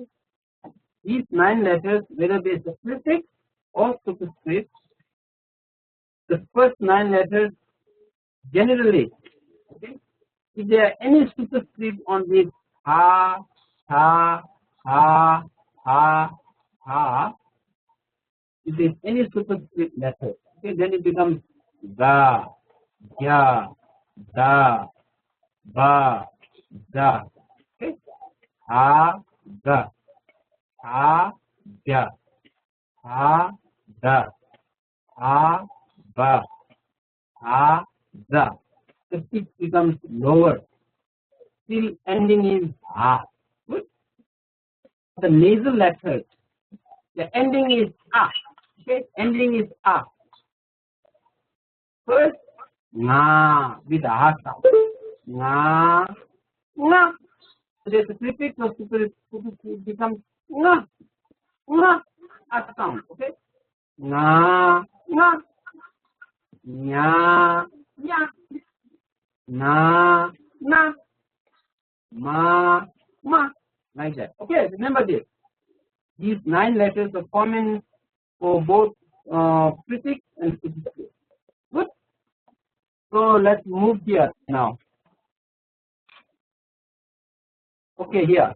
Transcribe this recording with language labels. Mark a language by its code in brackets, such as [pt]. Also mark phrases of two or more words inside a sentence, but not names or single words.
[en] These 9 letters, whether they are prefix or superscript, the first 9 letters generally, okay, Is there any superscript on this ha, ha, ha, ha, ha? If there is any superscript letter, okay, then it becomes ga, ja, da, ba, da. Okay, ha, ga, ha, ja, ha, da, ha, ba, ha, da. The pitch becomes lower. Still ending is ha. Good. The nasal letters, the ending is a. Okay, ending is a. First, nga with a ha sound. Nga, nga. So there's a prefix or superscript becomes nga, nga, a sound. Okay, nga, nga, nya, nya, na, na, ma, ma, like that. Okay, remember this. These 9 letters are common for both prefix and superscript. Good. So let's move here now. Okay, here.